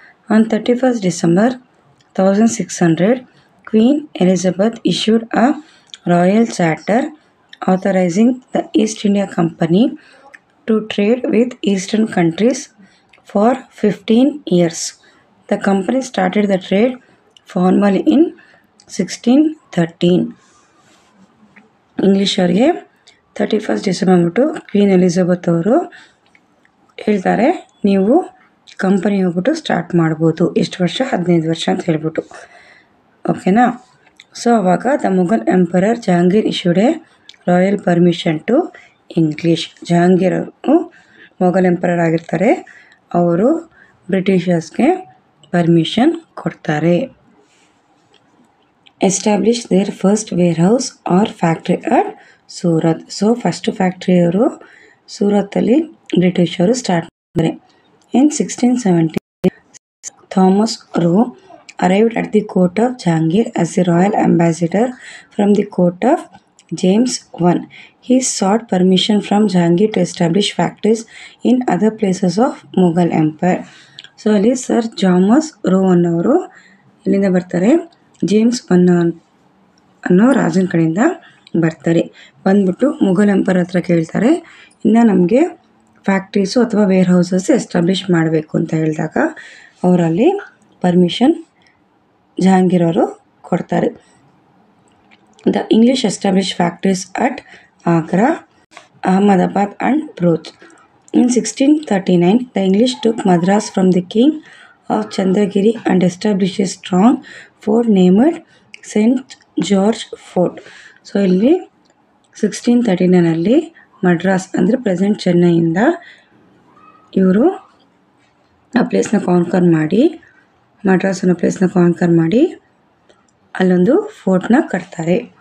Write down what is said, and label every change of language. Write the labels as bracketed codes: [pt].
[en] On 31st December 1600, Queen Elizabeth issued a royal charter authorizing the East India Company to trade with eastern countries for 15 years. The company started the trade formally in 1613. [kn] English ಅವರಿಗೆ 31st December ಅಂದ್ಬಿಟ್ಟು queen Elizabeth ಅವರು ಹೇಳ್ತಾರೆ, ನೀವು company ಹೋಗ್ಬಿಟ್ಟು start ಮಾಡ್ಬೋದು. ಎಷ್ಟು ವರ್ಷ? 15 ವರ್ಷ ಅಂತ ಹೇಳ್ಬಿಟ್ಟು. ಓಕೆನಾ? ಸೊ ಅವಾಗ [en] The Mughal emperor Jahangir issued a royal permission to English. [kn] Jahangir ಅವರು ಮೊಘಲ್ ಎಂಪರರ್ ಆಗಿರ್ತಾರೆ, ಅವರು ಬ್ರಿಟಿಷರ್ಸ್ಗೆ ಪರ್ಮಿಷನ್ ಕೊಡ್ತಾರೆ. [en] Establish their first warehouse or factory at Surat. [kn] So first ಫ್ಯಾಕ್ಟ್ರಿಯವರು ಸೂರತ್ತಲ್ಲಿ ಬ್ರಿಟಿಷರು ಸ್ಟಾರ್ಟ್ ಮಾಡಿದ್ದಾರೆ. [en] In 1670 Thomas Roe arrived at the court of Jahangir as the royal ambassador from the court of James I. He sought permission from Jahangir to establish factories in other places of Mughal Empire. [kn] So ಅಲ್ಲಿ sir ಜಾಮಸ್ rho ಅನ್ನೋರು ಇಲ್ಲಿಂದ ಬರ್ತಾರೆ, James ಅನ್ನೋ ರಾಜನ ಕಡೆಯಿಂದ ಬರ್ತಾರೆ. ಬಂದ್ಬಿಟ್ಟು ಮುಘಲ್ ಎಂಪರ್ ಹತ್ರ ಕೇಳ್ತಾರೆ, ಇನ್ನು ನಮಗೆ ಫ್ಯಾಕ್ಟ್ರೀಸು ಅಥವಾ ವೇರ್ ಹೌಸಸ್ ಎಸ್ಟಾಬ್ಲಿಷ್ ಮಾಡಬೇಕು ಅಂತ ಹೇಳಿದಾಗ ಅವರಲ್ಲಿ ಪರ್ಮಿಷನ್ ಜಹಾಂಗೀರ್ ಅವರು ಕೊಡ್ತಾರೆ. [en] The English establish factories at Agra, Ahmedabad and Broach. In 1639 the English took Madras from the king of Chandragiri and established a strong fort named St. George Fort. [kn] So ಇಲ್ಲಿ 1639 ಮಡ್ರಾಸ್ ಅಂದರೆ present ಚೆನ್ನೈಯಿಂದ ಇವರು ಆ ಪ್ಲೇಸ್ನ ಕಾನ್ಕರ್ ಮಾಡಿ, ಮಡ್ರಾಸ್ ಅನ್ನೋ ಪ್ಲೇಸ್ನ ಕಾನ್ಕರ್ ಮಾಡಿ ಅಲ್ಲೊಂದು ಫೋರ್ಟ್ನ ಕಟ್ತಾರೆ.